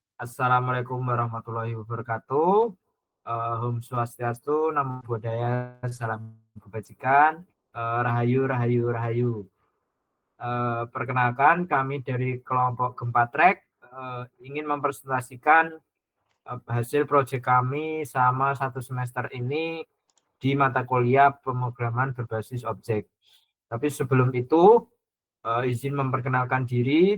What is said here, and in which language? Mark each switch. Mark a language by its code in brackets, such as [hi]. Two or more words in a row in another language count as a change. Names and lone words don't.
[ar] السلام عليكم ورحمة الله وبركاته. [id] Om Swastiastu, Namo Buddhaya, Salam Kebajikan, Rahayu, Rahayu, Rahayu. Perkenalkan, kami dari kelompok Gempa Trek ingin mempresentasikan hasil proyek kami sama 1 semester ini di mata kuliah pemrograman berbasis objek. Tapi sebelum itu, izin memperkenalkan diri.